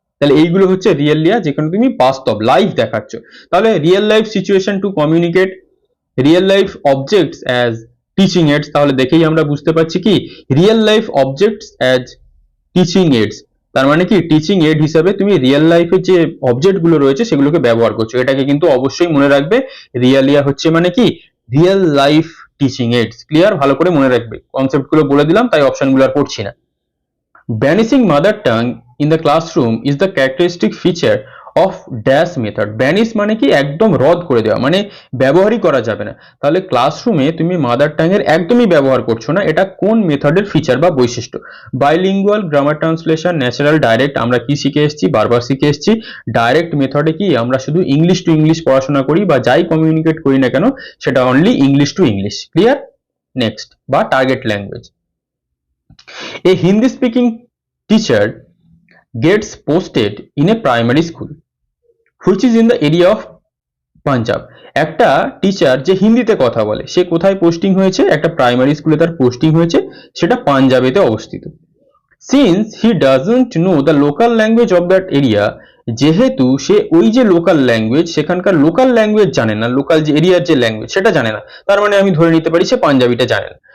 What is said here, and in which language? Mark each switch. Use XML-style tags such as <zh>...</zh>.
<bn>তাহলে এইগুলো হচ্ছে রিয়েলিয়া, যেখানে তুমি বাস্তব লাইফ দেখাচ্ছ। তাহলে</bn> <en>real life situation to communicate real life objects as teaching aids,</en> <bn>তাহলে দেখেই আমরা বুঝতে পারছি কি real life objects as teaching AIDS, তার মানে কি টিচিং এইড হিসাবে তুমি রিয়েল লাইফে যে অবজেক্ট গুলো রয়েছে সেগুলোকে ব্যবহার করছো। এটাকে কিন্তু অবশ্যই মনে রাখবে, রিয়েলিয়া হচ্ছে মানে কি real life teaching AIDS. Clear? ভালো করে মনে রাখবে, কনসেপ্ট গুলো বলে দিলাম, তাই অপশনগুলো আর পড়ছি না।</bn> <en>Banishing mother tongue in the classroom is the characteristic feature of dash method.</en> <bn>Banish মানে কি একদম রদ করে দেওয়া, মানে ব্যবহারই করা যাবে না। তাহলে ক্লাসরুমে তুমি মাদার টাং এর একদমই ব্যবহার করছো না, এটা কোন মেথডের ফিচার বা বৈশিষ্ট্য? Bilingual, grammar translation, natural, direct. আমরা কি শিখে এসেছি? বারবার শিখে এসেছি ডাইরেক্ট মেথডে কি আমরা শুধু ইংলিশ টু ইংলিশ পড়াশোনা করি, বা যাই কমিউনিকেট করি না কেন সেটা only English to English. Clear? Next, বা target language.</bn> <en>A Hindi speaking teacher gets posted in a primary school which is in the area of Punjab.</en> <bn>একটা টিচার যে হিন্দিতে কথা বলে সে কোথায় পোস্টিং হয়েছে? একটা প্রাইমারি স্কুলে তার পোস্টিং হয়েছে, সেটা পাঞ্জাবেতে অবস্থিত।</bn> <en>since he doesn't know the local language of that area,</en> <bn>যেহেতু সে ওই যে লোকাল ল্যাঙ্গুয়েজ, সেখানকার লোকাল ল্যাঙ্গুয়েজ জানে না, লোকাল যে এরিয়ার যে ল্যাঙ্গুয়েজ সেটা জানে না, তার মানে আমি ধরে নিতে পারি সে পাঞ্জাবিটা জানে না।</bn>